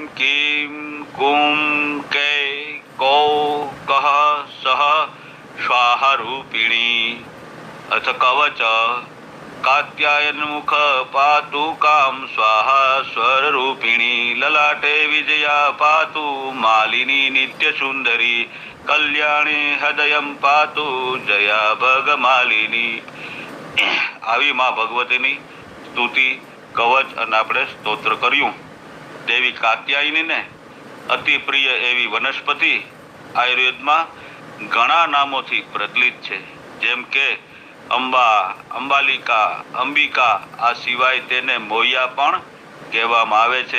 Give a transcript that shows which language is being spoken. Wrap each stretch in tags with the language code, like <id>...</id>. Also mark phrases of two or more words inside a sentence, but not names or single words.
<sa>किम कुम कै कौ कह सह स्वाहा रूपिणी अथ कवच कात्यायन मुख पातु काम स्वाहा स्वर रूपिणी ललाटे विजया पातु मालिनी नित्य सुंदरी कल्याणी हृदयम पातु जया भगमालिनी।</sa> <gu>આવી માં ભગવતીની સ્તુતિ કવચ અને આપણે સ્તોત્ર કર્યું। દેવી કાત્યાયનીને અતિ પ્રિય એવી વનસ્પતિ આયુર્વેદમાં ઘણા નામોથી પ્રચલિત છે, જેમ કે અંબા, અંબાલિકા, અંબિકા, આ સિવાય તેને મોયા પણ કહેવામાં આવે છે।</gu>